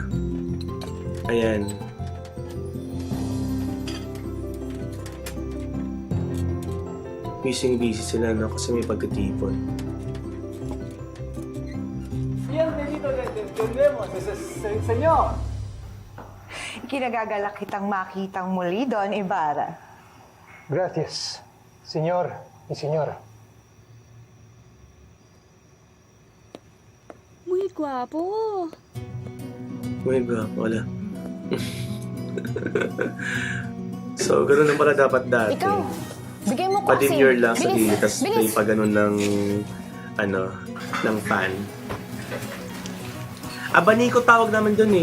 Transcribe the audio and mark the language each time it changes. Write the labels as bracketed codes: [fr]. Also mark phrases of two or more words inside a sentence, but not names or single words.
[tl] Ayan. Busy sila, no? Kasi may pagkatipon. Kinagagalak kitang makitang muli, Don Ibarra. [es] Gracias, senyor y señora. Muy guwapo. [tl] May ba? Wala. So, ganoon lang pala dapat dati. Ikaw, bigay mo ko Pa-demure lang sa Bilis, gilid, tapos may bilis. pa ganun ng, ng fan. Abanico tawag naman dun eh.